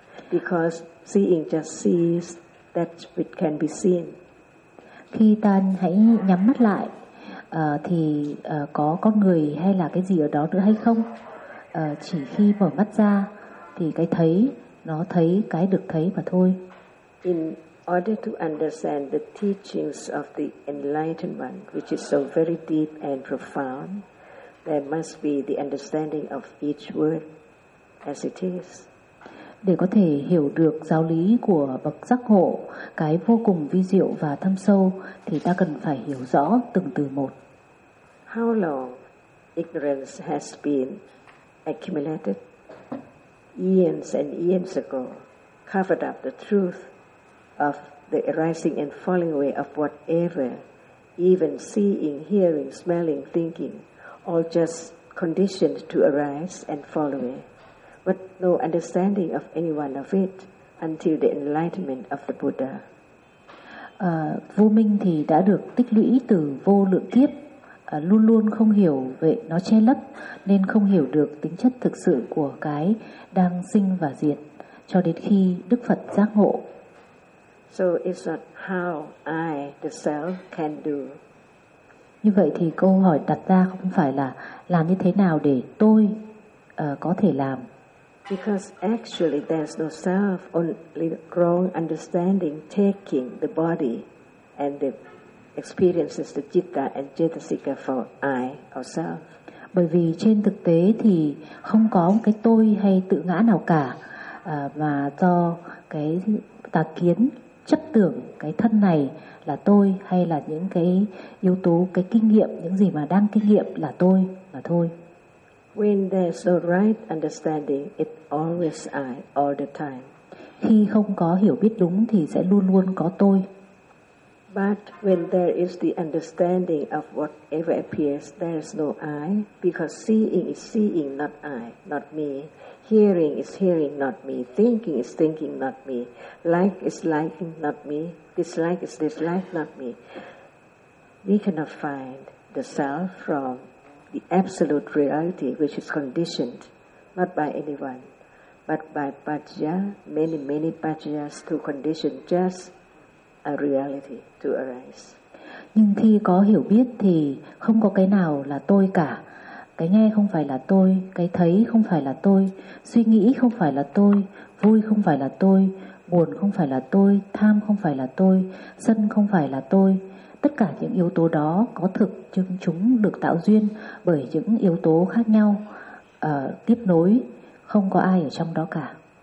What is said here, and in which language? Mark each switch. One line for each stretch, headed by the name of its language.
English: Because seeing just sees that which can be seen.
Vietnamese: khi ta hãy nhắm mắt lại thì có con người hay là cái gì ở đó nữa hay không? Chỉ khi mở mắt ra thì cái thấy nó thấy cái được thấy mà thôi.
English: In order to understand the teachings of the enlightenment, which is so very deep and profound, there must be the understanding of each word as it is.
Vietnamese: Để có thể hiểu được giáo lý của bậc giác ngộ, cái vô cùng vi diệu và thâm sâu, thì ta cần phải hiểu rõ từng từ một.
English: How long ignorance has been accumulated eons and eons ago, covered up the truth of the arising and falling away of whatever, even seeing, hearing, smelling, thinking, all just conditioned to arise and fall away. But no understanding of any one of it until the enlightenment of the Buddha.
Vietnamese: Vô minh thì đã được tích lũy từ vô lượng kiếp, luôn luôn không hiểu về nó che lấp, nên không hiểu được tính chất thực sự của cái đang sinh và diệt, cho đến khi Đức Phật giác ngộ.
English: So it's not how I, the self, can do.
Vietnamese: Như vậy thì câu hỏi đặt ra không phải là làm như thế nào để tôi có thể làm.
English: Because actually there's no self, only wrong understanding taking the body and the experiences, the citta and cetasika for I or self.
Vietnamese: Bởi vì trên thực tế thì không có một cái tôi hay tự ngã nào cả, mà do cái tà kiến chấp tưởng cái thân này là tôi hay là những cái yếu tố, cái kinh nghiệm, những gì mà đang kinh nghiệm là tôi mà thôi.
English: When there's no right understanding, it always I, all the time.
Vietnamese: Khi không có hiểu biết đúng thì sẽ luôn luôn có tôi.
English: But when there is the understanding of whatever appears, there is no I, because seeing is seeing, not I, not me. Hearing is hearing, not me. Thinking is thinking, not me. Like is liking, not me. Dislike is dislike, not me. We cannot find the self from the absolute reality, which is conditioned not by anyone, but by pachya, many, many pachyas to condition just a reality to arise.
Vietnamese: Nhưng khi có hiểu biết thì không có cái nào là tôi cả. Cái nghe không phải là tôi, cái thấy không phải là tôi, suy nghĩ không phải là tôi, vui không phải là tôi, buồn không phải là tôi, tham không phải là tôi, sân không phải là tôi. Tất cả những yếu tố đó có thực nhưng chúng được tạo duyên bởi những yếu tố khác nhau tiếp nối, không có ai ở trong đó cả.